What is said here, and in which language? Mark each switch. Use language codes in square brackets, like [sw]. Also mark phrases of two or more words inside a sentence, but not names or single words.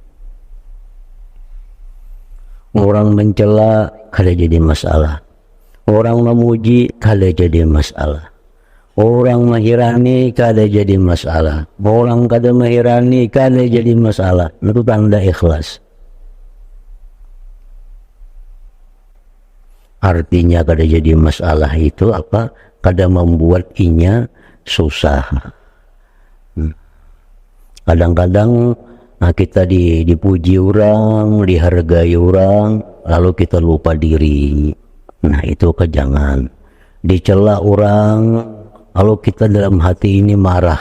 [bjn] Orang mencela kada jadi masalah, orang memuji kada jadi masalah, orang menghirani kada jadi masalah, orang kada menghirani kada jadi masalah. [id] Itu tanda ikhlas. [bjn] Artinya kada jadi masalah itu apa? Kada membuat inya susah. [id] Kadang-kadang kita dipuji orang, dihargai orang, lalu kita lupa diri. Nah itu jangan. Dicela orang, lalu kita dalam hati ini marah.